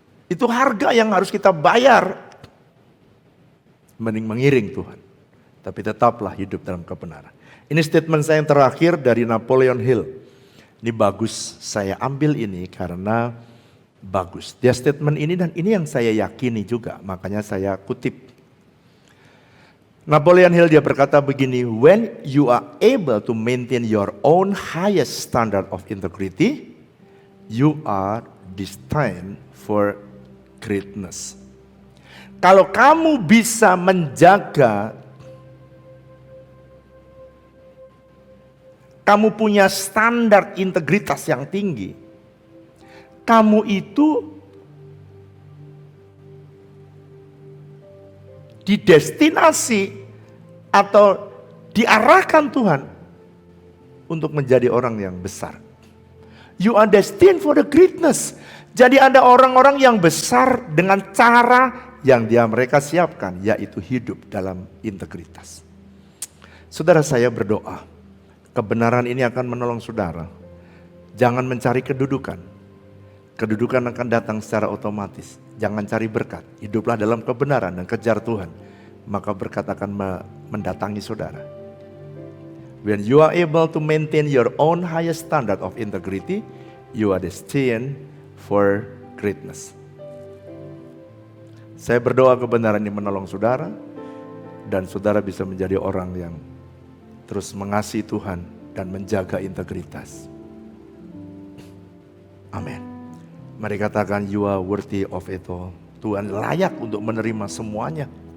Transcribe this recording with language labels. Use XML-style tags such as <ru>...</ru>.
<id>Itu harga yang harus kita bayar. Mending mengiring Tuhan. Tapi tetaplah hidup dalam kebenaran. Ini statement saya yang terakhir dari Napoleon Hill. Ini bagus, saya ambil ini karena bagus. Dia statement ini dan ini yang saya yakini juga, makanya saya kutip.</id> <en>Napoleon Hill</en> <id>dia berkata begini,</id> <en>when you are able to maintain your own highest standard of integrity, you are destined for greatness.</en> <id>Kalau kamu bisa menjaga, kamu punya standar integritas yang tinggi, kamu itu di destinasi atau diarahkan Tuhan untuk menjadi orang yang besar.</id> <en>You are destined for the greatness.</en> <id>Jadi ada orang-orang yang besar dengan cara yang mereka siapkan, yaitu hidup dalam integritas. Saudara, saya berdoa, kebenaran ini akan menolong saudara. Jangan mencari kedudukan. Kedudukan akan datang secara otomatis. Jangan cari berkat. Hiduplah dalam kebenaran dan kejar Tuhan. Maka berkat akan mendatangi saudara.</id> <en>When you are able to maintain your own highest standard of integrity, you are destined for greatness.</en> <id>Saya berdoa kebenaran ini menolong saudara. Dan saudara bisa menjadi orang yang terus mengasihi Tuhan dan menjaga integritas. Amin. Mari katakan,</id> <en>you are worthy of it all.</en> <id>Tuhan layak untuk menerima semuanya.</id>